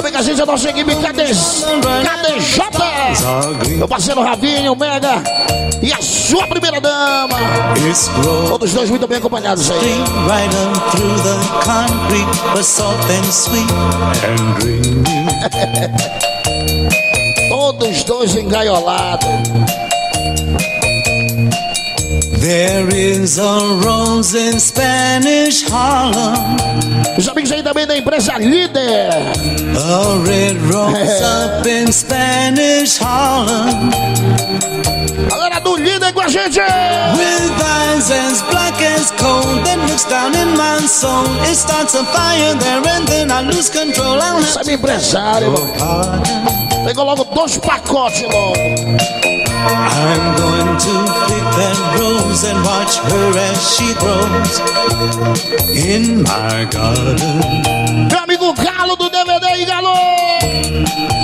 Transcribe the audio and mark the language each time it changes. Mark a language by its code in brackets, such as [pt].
[pt] Cadê a gente? A nossa equipe, cadê? Cadê Jota? Meu parceiro Ravinho, Mega e a sua primeira dama. Todos dois muito bem acompanhados aí. [en] Stream right on through the concrete, but soft and sweet and green. [pt] Todos dois engaiolados. [en] There is a rose in Spanish Harlem. [pt] Os amigos aí também da empresa Líder. [en] A red rose up in Spanish Harlem. [pt] Galera do Líder com a gente! [en] With eyes as black as coal, then looks down in my soul. It starts a fire there and then I lose control. [pt] Sabe, é empresário, mano. Pegou logo dois pacotes, mano. [en] I'm going to pick that rose and watch her as she grows in my garden. [pt] Meu amigo Galo do DVD e Galo!